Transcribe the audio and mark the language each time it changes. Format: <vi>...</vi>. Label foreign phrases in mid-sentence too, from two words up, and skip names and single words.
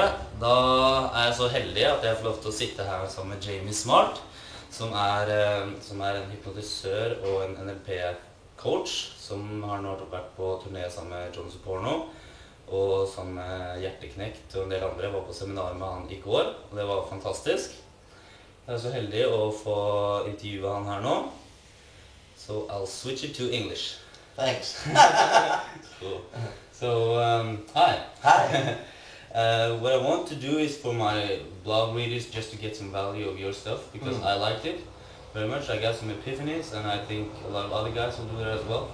<no>Da er jeg så heldig at jeg får lov til å sitte her sammen med Jamie Smart, som er en hypnotisør og en NLP-coach, som har nå vært på turné sammen med John Suporno, og sammen med Hjerteknekt og en del andre. Jeg var på seminar med han i går, og det var fantastisk. Jeg er så heldig å få intervjue han her nå.</no> <en>So I'll switch it to English. Thanks. Cool. So, hi. Hi. What I want to do is for my blog readers just to get some value of your stuff because I liked it very much. I got some epiphanies and I think a lot of other guys will do that as well.</en>